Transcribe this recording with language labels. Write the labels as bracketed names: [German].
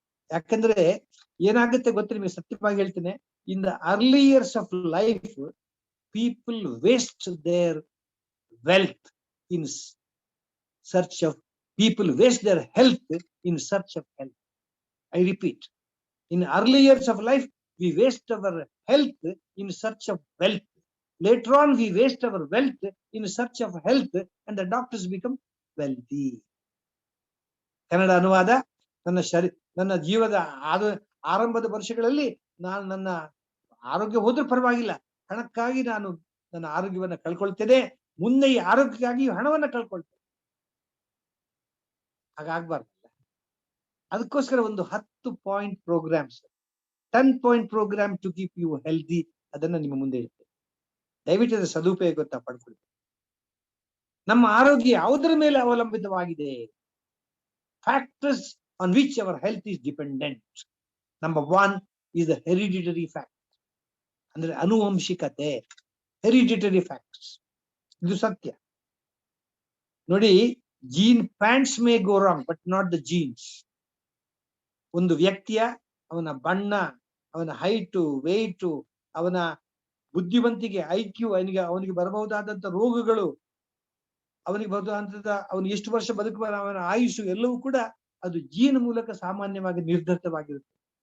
[Kannada] ಯಾಕಂದ್ರೆ ಏನಾಗುತ್ತೆ ಗೊತ್ತ ನಿಮಗೆ, ಸತ್ಯವಾಗಿ ಹೇಳ್ತೇನೆ. [English] In the early years of life people waste their wealth in search of people waste their health in search of health. I repeat, in early years of life we waste our health in search of wealth. Later on we waste our wealth in search of health and the doctors become wealthy. [Kannada] Kannada ಅನುವಾದ. ನನ್ನ ಜೀವದ ಆರಂಭದ ವರ್ಷಗಳಲ್ಲಿ ನಾನು ನನ್ನ ಆರೋಗ್ಯ ಹೋದ್ರೂ ಪರವಾಗಿಲ್ಲ, ಹಣಕ್ಕಾಗಿ ನಾನು ನನ್ನ ಆರೋಗ್ಯವನ್ನ ಕಳ್ಕೊಳ್ತೇನೆ. ಮುಂದೆ ಈ ಆರೋಗ್ಯಕ್ಕಾಗಿ ಹಣವನ್ನ ಕಳ್ಕೊಳ್ತಾರೆ. ಹಾಗಾಗ್ಬಾರ್ದಲ್ಲ. ಅದಕ್ಕೋಸ್ಕರ ಒಂದು 10 point programmes, [English] 10 point programme to keep you healthy, [Kannada] ಅದನ್ನ ನಿಮ್ಮ ಮುಂದೆ ಇಡ್ತೇನೆ. ದಯವಿಟ್ಟು ಅದರ ಸದುಪಯೋಗ ಪಡ್ಕೊಳ್ಳಿ. ನಮ್ಮ ಆರೋಗ್ಯ ಯಾವುದರ ಮೇಲೆ ಅವಲಂಬಿತವಾಗಿದೆ? [English] Factors on which our health is dependent. Number 1 is the hereditary factor. [Kannada] ಅಂದ್ರೆ ಅನುವಂಶಿಕತೆ, ಹೆರಿಡಿಟರಿ ಫ್ಯಾಕ್ಟರ್ಸ್. ಇದು ಸತ್ಯ. [English] ನೋಡಿ, jean pants may go wrong but not the genes. [Kannada] ಒಂದು ವ್ಯಕ್ತಿಯ ಅವನ ಬಣ್ಣ, ಅವನ ಹೈಟು, ವೆಯ್ಟು, ಅವನ ಬುದ್ಧಿವಂತಿಕೆ, IQ, ಅವನಿಗೆ ಬರಬಹುದಾದಂತ ರೋಗಗಳು, ಅವನಿಗೆ ಬರಬಹುದಾದಂತ ಅವನು ಎಷ್ಟು ವರ್ಷ ಬದುಕುವ ಅವನ ಆಯುಷು, ಎಲ್ಲವೂ ಕೂಡ ಅದು ಜೀನ್ ಮೂಲಕ ಸಾಮಾನ್ಯವಾಗಿ ನಿರ್ಧರಿತವಾಗಿರುತ್ತೆ.